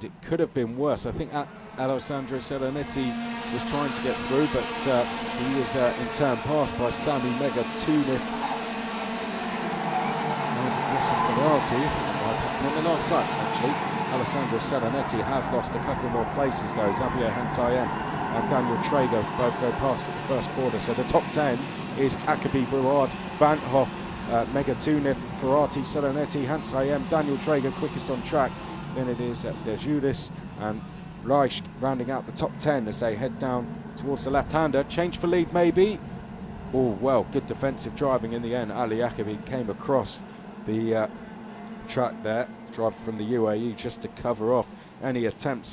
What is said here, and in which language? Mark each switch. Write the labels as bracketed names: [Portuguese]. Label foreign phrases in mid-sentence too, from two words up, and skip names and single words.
[English] It could have been worse. I think Alessandro Selenetti was trying to get through, but he was in turn passed by Sami Megatunif and Jasin Ferrati. On the last lap, actually, Alessandro Selenetti has lost a couple more places though. Xavier FeratiIAME and Daniel Traeger both go past at the first quarter. So the top 10 is Akabi, Buard, Van Hoff, Megatunif, Ferrati, Selenetti, FeratiIAME, Daniel Traeger quickest on track. Then it is Dejudis and Reich rounding out the top 10 as they head down towards the left-hander. Change for lead maybe. Oh well, good defensive driving in the end. Ali Akabi came across the track there, driver from the UAE, just to cover off any attempts.